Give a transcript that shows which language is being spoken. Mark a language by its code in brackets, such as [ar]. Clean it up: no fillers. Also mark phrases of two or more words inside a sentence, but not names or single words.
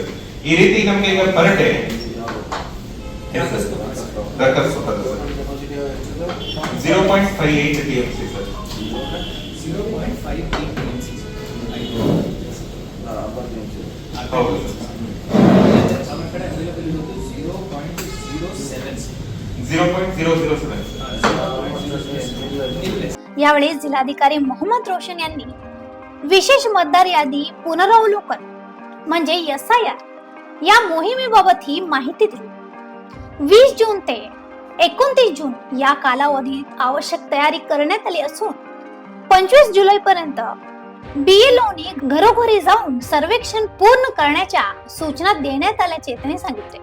[kn] ಈ ರೀತಿ ನಮಗೆ ಈಗ [en] per day [kn] ರಕ್ಕಸ್ಕೊಪ್ಪದ ಸರ್ 0.58 ಟಿಎಂಸಿ ಸರ್। 0.58 ಟಿಎಂಸಿ ಹೌದು ಸರ್। ನಮ್ಮ ಕಡೆ ಅವೈಲೇಬಲ್ ಇರೋದು 0.07 [mr] यावेळी जिल्हाधिकारी मोहम्मद रोशन यांनी विशेष मतदार यादी पुनरावलोकन म्हणजे SIR या मोहिमेबाबत ही माहिती दिली। 20 जून ते 29 जून या कालावधीत आवश्यक तयारी करण्यात आली असून 25 जुलै पर्यंत BLOनी घरोघरी जाऊन सर्वेक्षण पूर्ण करण्याच्या सूचना देण्यात आल्याचे त्यांनी सांगितले।